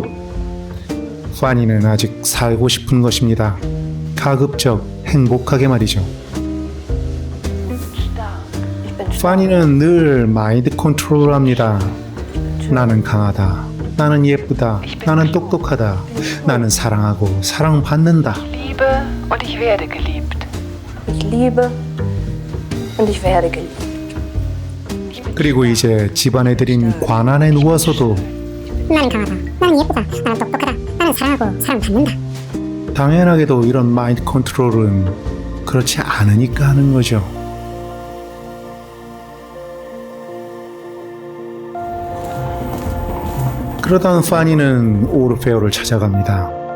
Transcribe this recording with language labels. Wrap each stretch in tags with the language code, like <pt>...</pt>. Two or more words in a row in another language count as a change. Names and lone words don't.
<ko>파니는 아직 살고 싶은 것입니다. 가급적 행복하게 말이죠. 파니는 늘 마인드 컨트롤을 합니다. 나는 강하다. 나는 예쁘다. 나는 똑똑하다. 나는 사랑하고 사랑받는다.</ko> <de>Ich liebe und ich werde geliebt. Ich liebe und ich werde geliebt.</de> <ko>그리고 이제 집안애들인 관 안에 누워서도 나는 강하다. 나는 예쁘다. 나는 똑똑하다. 나는 사랑하고 사랑받는다. 당연하게도 이런 마인드 컨트롤은 그렇지 않으니까 하는 거죠. 그러던 파니는 오르페오를 찾아갑니다.</ko>